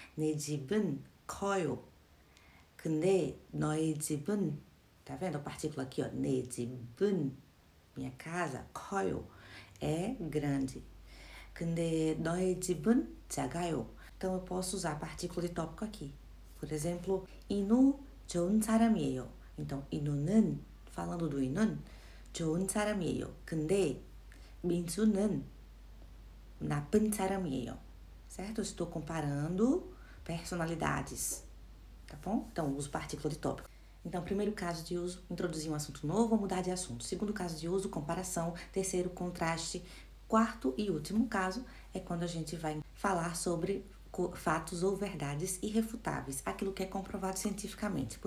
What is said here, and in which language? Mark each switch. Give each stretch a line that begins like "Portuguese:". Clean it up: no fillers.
Korean: 내 집은 커요. 근데 너의 집은,
Portuguese: tá vendo a partícula aqui, ó?
Korean: 내 집은,
Portuguese: minha casa, 커요, é grande.
Korean: 근데 너의 집은 작아요.
Portuguese: Então, eu posso usar a partícula de tópico aqui. Por exemplo,
Korean: 인우 좋은 사람이에요.
Portuguese: Então, 인우는, falando do 인우는,
Korean: 좋은 사람이에요. 근데 민수는 나쁜 사람이에요.
Portuguese: Certo? Eu estou comparando personalidades. Tá bom? Então, uso partícula de tópico. Então, primeiro caso de uso, introduzir um assunto novo ou mudar de assunto. Segundo caso de uso, comparação. Terceiro, contraste. Quarto e último caso é quando a gente vai falar sobre fatos ou verdades irrefutáveis, aquilo que é comprovado cientificamente.